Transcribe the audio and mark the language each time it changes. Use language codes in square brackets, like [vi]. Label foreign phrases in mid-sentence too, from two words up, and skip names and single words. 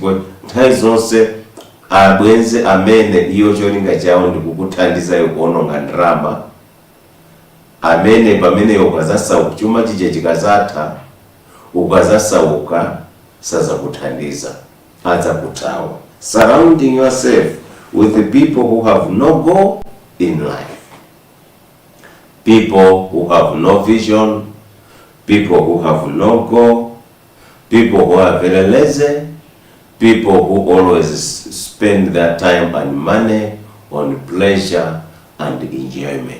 [ny] Tayi zonse abwenzi amene iyo cholinga chawo ndikukuthandiza iwe kuononga ndalama, amene pamene ukazasauka chuma chije chikazatha, ukazasauka sazakuthandiza, adzakuthawa. [en] Surrounding yourself with the people who have no goal in life, people who have no vision, people who have no goal, people who are very lazy, people who always spend their time and money on pleasure and enjoyment.